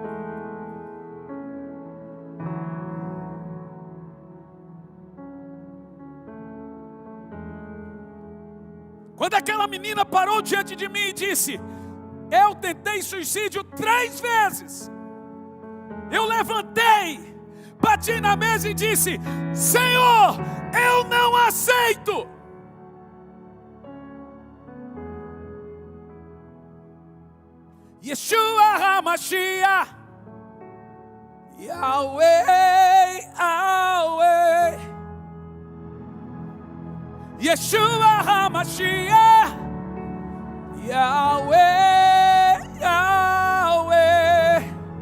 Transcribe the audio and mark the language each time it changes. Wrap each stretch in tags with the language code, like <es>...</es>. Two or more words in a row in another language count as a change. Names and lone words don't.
<pt>Quando aquela menina parou diante de mim e disse: eu tentei suicídio 3 vezes. Eu levantei, bati na mesa e disse: Senhor, eu não aceito. Yeshua HaMashiach, Yahweh, Yahweh. Yeshua HaMashiach, Yahweh, Yahweh.</pt>